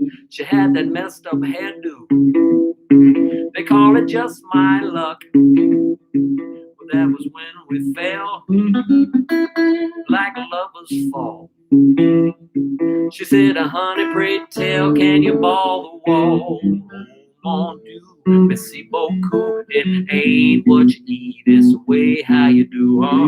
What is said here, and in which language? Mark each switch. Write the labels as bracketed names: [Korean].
[English] She had that messed up hairdo. They call it just my luck. Well, that was when we fell like lovers fall. She said, honey, pray tell, can you ball the wall? [French] Mon Dieu, merci beaucoup. [English] It ain't what you eat, it's the way how you do.